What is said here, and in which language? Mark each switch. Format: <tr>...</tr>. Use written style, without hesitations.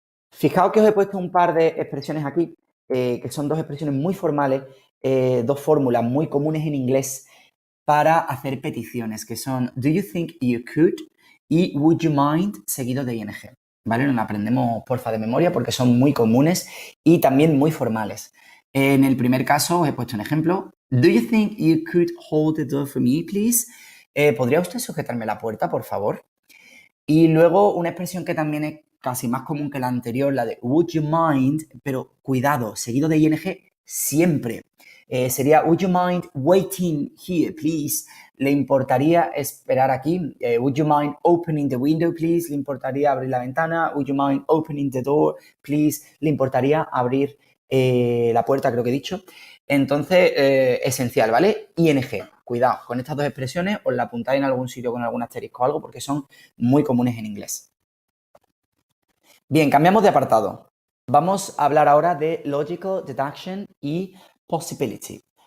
<es>Fijaos que os he puesto un par de expresiones aquí, que son dos expresiones muy formales, dos fórmulas muy comunes en inglés para hacer peticiones, que son</es> <en>do you think you could</en> <es>y</es> <en>would you mind</en> <es>seguido de ing. ¿Vale? Nos la aprendemos porfa de memoria porque son muy comunes y también muy formales. En el primer caso os he puesto un ejemplo.</es> <en>Do you think you could hold the door for me, please?</en> <es>¿Podría usted sujetarme la puerta, por favor? Y luego una expresión que también es casi más común que la anterior, la de would you mind, pero cuidado, seguido de ing siempre. Sería</es> <en>would you mind waiting here, please?</en> <es>¿Le importaría esperar aquí?</es> <en>Would you mind opening the window, please?</en> <es>¿Le importaría abrir la ventana?</es> <en>Would you mind opening the door, please?</en> <es>¿Le importaría abrir la puerta, creo que he dicho? Entonces, esencial, ¿vale? ING. Cuidado, con estas dos expresiones os la apuntáis en algún sitio con algún asterisco o algo porque son muy comunes en inglés. Bien, cambiamos de apartado. Vamos a hablar ahora de logical deduction y possibility.</es>